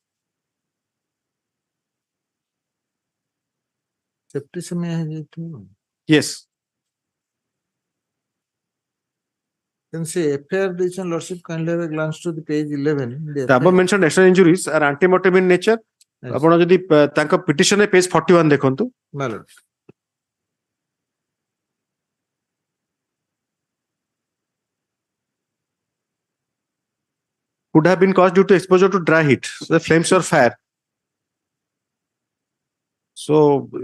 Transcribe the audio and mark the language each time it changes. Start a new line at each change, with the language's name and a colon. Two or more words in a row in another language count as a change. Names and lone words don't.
English: Yes. Then say FIR decision, lordship, kindly have a glance to the page 11. The above mentioned external injuries are antemortem in nature.
Odia: ଆପଣ ଯଦି ତାଙ୍କ ପିଟିସନ ରେ ପେଜ 41 ଦେଖନ୍ତୁ.
English: My lord. Could have been caused due to exposure to dry heat, so the flames or fire. So